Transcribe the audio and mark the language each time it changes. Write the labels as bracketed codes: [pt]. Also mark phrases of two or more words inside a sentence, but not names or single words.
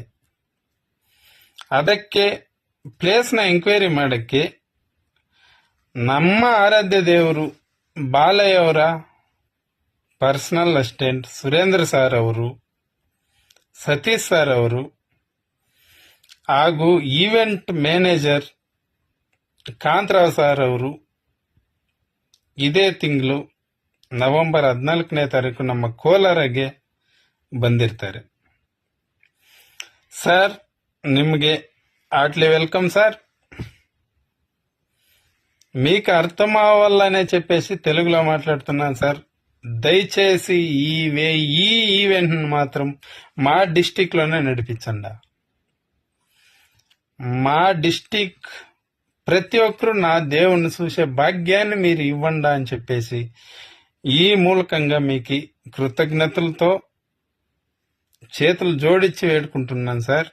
[kn] ಅದಕ್ಕೆ ಪ್ಲೇಸ್ನ ಎಂಕ್ವೈರಿ ಮಾಡಕ್ಕೆ ನಮ್ಮ ಆರಾಧ್ಯ ದೇವರು ಬಾಲಯ್ಯವರ ಪರ್ಸನಲ್ ಅಸಿಸ್ಟೆಂಟ್ ಸುರೇಂದ್ರ ಸರ್ ಅವರು, ಸತೀಶ್ ಸರ್ ಅವರು ಹಾಗೂ ಈವೆಂಟ್ ಮ್ಯಾನೇಜರ್ ಕಾಂತರಾವ್ ಸರ್ ಅವರು ಇದೇ ತಿಂಗಳು ನವೆಂಬರ್ 14ನೇ ತಾರೀಕು ನಮ್ಮ ಕೋಲಾರಗೆ ಬಂದಿರ್ತಾರೆ. ಸರ್, [en] నిమ్గే heartly welcome sir. [te] మీకు అర్థం అవ్వాలనే చెప్పేసి తెలుగులో మాట్లాడుతున్నాను సార్. దయచేసి ఈ ఈవెంట్ మాత్రం మా డిస్టిక్ లోనే నడిపించండి. మా డిస్టిక్ ప్రతి ఒక్కరూ నా దేవుణ్ణి చూసే భాగ్యాన్ని మీరు ఇవ్వండి అని చెప్పేసి ఈ మూలకంగా మీకు కృతజ్ఞతలతో చేతులు జోడించి వేడుకుంటున్నాను సార్.